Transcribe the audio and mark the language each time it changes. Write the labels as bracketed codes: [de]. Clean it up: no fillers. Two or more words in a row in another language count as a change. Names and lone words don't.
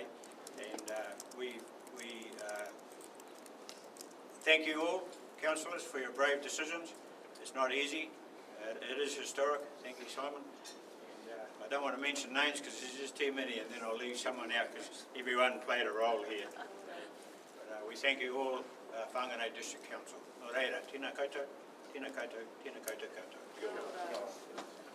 [en] And we thank you all, councillors, for your brave decisions. It's not easy. It is historic. Thank you, Simon. And I don't want to mention names because there's just too many, and then I'll leave someone out because everyone played a role here. But we thank you all, Whangarei District Council. [mi] Nō reira, tēnā koutou, tēnā koutou, tēnā koutou koutou. Kia ora.